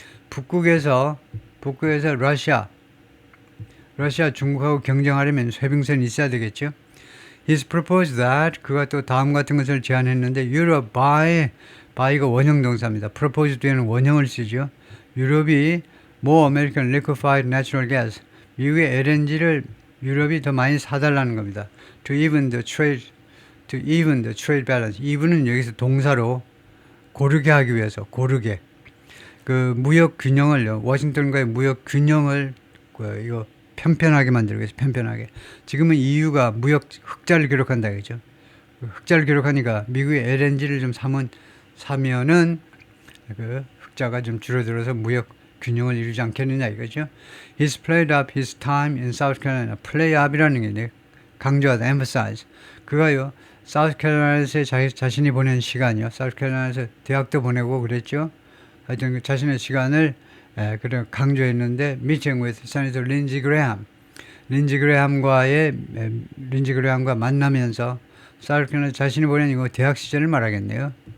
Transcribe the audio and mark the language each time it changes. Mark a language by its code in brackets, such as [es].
[ko] 북극에서 러시아, 중국하고 경쟁하려면 쇠빙선이 있어야 되겠죠. [en] He's proposed that [ko] 그가 또 다음 같은 것을 제안했는데 [en] Europe by [ko] 가 원형 동사입니다. propose 뒤에는 원형을 쓰죠. 유럽이 [en] more American liquefied natural gas [ko] 미국의 LNG를 유럽이 더 많이 사달라는 겁니다. [en] To even the trade balance. [ko] even은 여기서 동사로 고르게 하기 위해서 그 무역 균형을요. 워싱턴과의 무역 균형을 이거 편편하게 만들기 위해서 편편하게. 지금은 EU가 무역 흑자를 기록한다 그죠? 흑자를 기록하니까 미국의 LNG를 좀 사면은 그 흑자가 좀 줄어들어서 무역 균형을 이루지 않겠느냐 이거죠. [en] He's played up his time in South Carolina. [ko] play up이라는 게 강조하다, emphasize. 그가요, South Carolina에서 자신이 보낸 시간이요. South Carolina에서 대학도 보내고 그랬죠. 하여튼 그 자신의 시간을 그런 강조했는데 [en] meeting with Senator Lindsey Graham. [ko] 린지 그레함과 만나면서 South Carolina 자신이 보낸 이거 대학 시절을 말하겠네요.